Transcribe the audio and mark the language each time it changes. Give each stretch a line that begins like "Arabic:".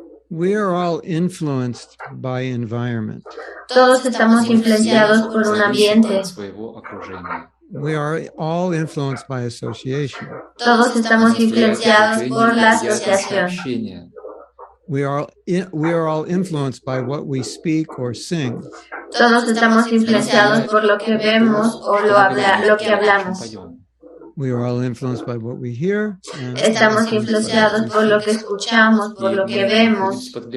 English: We are all influenced by environment.
Spanish: Todos estamos influenciados por un ambiente.
English: We are all influenced by association.
Spanish: Todos estamos influenciados por la asociación.
English: We are all influenced by what we speak or sing.
Spanish: Todos estamos influenciados por lo que vemos o lo que hablamos.
English: We are all influenced by what we hear.
Spanish: Estamos influenciados por lo que escuchamos, por lo que vemos.